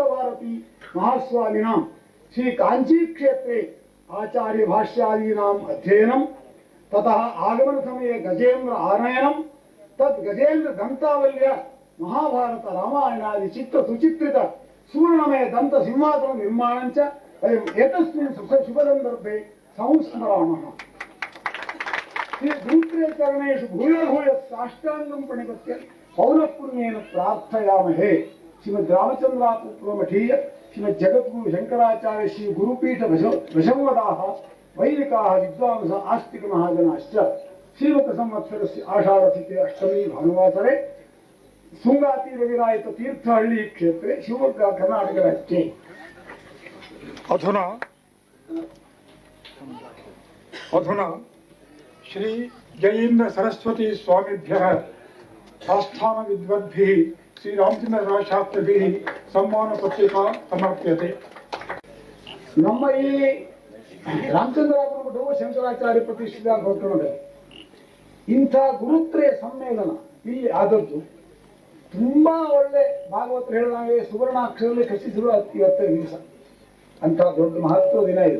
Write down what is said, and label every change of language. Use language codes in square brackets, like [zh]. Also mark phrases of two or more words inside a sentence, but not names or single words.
[sa] भारती महास्वामिनां श्री कांची क्षेत्रे आचार्य भाष्यादीनाम् अध्ययनं ततः आगमन समये गजेन्द्र आनयनं तत् गजेन्द्र दंतावल्य महाभारत रामायणादि चित्र सुचित्रित सूर्णमय दंत सिंहासन निर्माणं च वयम् एतस्मिन् शुभ संदर्भे संस्मरामः। गुरुत्रयचरणेषु भूयो भूयः साष्टाङ्गं प्रणिपत्य पौनःपुन्येन प्रार्थयामहे. श्रीमद् रामचन्द्रापुरमठीय श्रीमद् जगद्गुरु शङ्कराचार्य श्री गुरुपीठ वशंवदाः वैदिकाः विद्वांस आस्तिक महाजनाश्च श्रीमत संवत्सरस्य आषाढतिथि अष्टमी भानुवासरे शृङ्गातिरविराजित तीर्थहळ्ळी क्षेत्रे शिवमोग्गा कर्नाटक राज्ये. अधुना श्री जयेन्द्र सरस्वती स्वामिभ्यः आस्थान विद्वद्भिः श्री रामचंद्र शास्त्रिभिः सम्मान पत्रिका समर्प्यते. [kn] ನಮ್ಮ ಈ ರಾಮಚಂದ್ರಾಪುರ ಮಠವು ಶಂಕರಾಚಾರ್ಯ ಪ್ರತಿಷ್ಠಿತ ಕೊಟ್ಟರೆ ಇಂಥ ಗುರುತ್ರಯ ಸಮ್ಮೇಳನ ಇಲ್ಲಿ ಆದದ್ದು ತುಂಬಾ ಒಳ್ಳೆ ಭಾಗವತರು ಹೇಳಿದಂಗೆ ಸುವರ್ಣಾಕ್ಷರದಲ್ಲಿ ಖಚಿಸಿರುವ ಇವತ್ತೇ ದಿವಸ ಅಂತ ದೊಡ್ಡ ಮಹತ್ವ ದಿನ ಇದು.